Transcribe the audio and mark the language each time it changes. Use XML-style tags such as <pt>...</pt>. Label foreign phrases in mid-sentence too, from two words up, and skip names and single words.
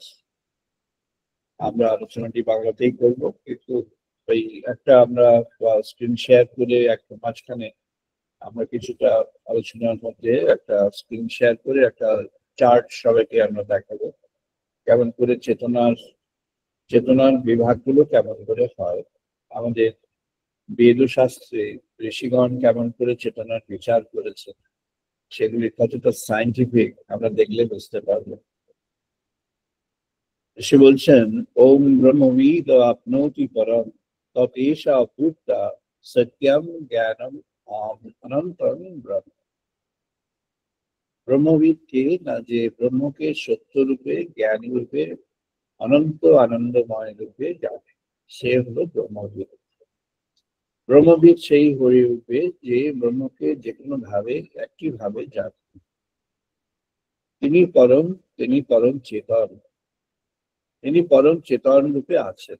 <bn>আমরা আলোচনাটি বাংলাতেই করব, কিন্তু ওই একটা আমরা স্ক্রিন শেয়ার করে একটা মাঝখানে আমরা কিছুটা আলোচনার মধ্যে একটা স্ক্রিন শেয়ার করে একটা চার্ট সবাইকে আমরা দেখাবো, কেমন করে চেতনার বিভাগগুলো কেমন করে হয়, আমাদের বেদ শাস্ত্রে ঋষিগণ কেমন করে চেতনার বিচার করেছে, সেগুলি কতটা সায়েন্টিফিক আমরা দেখলে বুঝতে পারবো। সে বলছেন,</bn> <sa>ওম ব্রহ্মবিদ আপনোতি পরম ততেষা অভূতা সত্যম জ্ঞানম অনন্তম ব্রহ্ম।</sa> <bn>ব্রহ্মবিদ কে না, যে ব্রহ্মকে সত্য রূপে, জ্ঞান রূপে, অনন্ত আনন্দময় রূপে জানে, সে হলো ব্রহ্মবিদ। ব্রহ্মবিদ সেই হয়ে উঠবে যে ব্রহ্মকে যে কোনো ভাবে একটি ভাবে জানে। তিনি পরম চেতন, তিনি পরম চেতন রূপে আছেন।</bn>